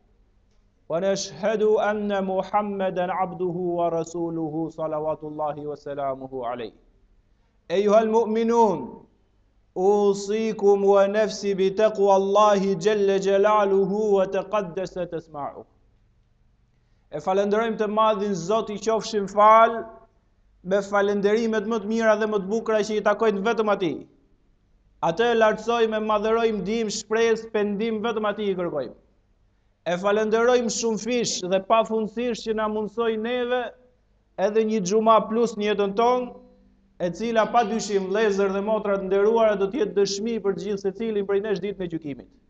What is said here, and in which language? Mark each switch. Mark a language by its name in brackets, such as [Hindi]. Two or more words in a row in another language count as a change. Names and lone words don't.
[Arabic] ونشهد أن محمدا عبده ورسوله صلوات الله وسلامه عليه أيها المؤمنون أوصيكم ونفسي بتقوى الله جل جلاله وتقدست اسماؤه. [Albanian] E falenderojmë të madhin Zot I qofshim fal me falenderimet më të mira dhe më të bukura që I takojnë vetëm Atij. Atë e lartësojmë, madhërojmë, ndihmë, shpresë, pendim vetëm Atij I kërkojmë. E falenderojmë shumë fish dhe pafundësisht që na mundsoi neve edhe një xhuma plus në jetën tonë, e cila padyshim vëllezër dhe motra të nderuara do të jetë dëshmi për të gjithë secilin prej nesh ditën e gjykimit.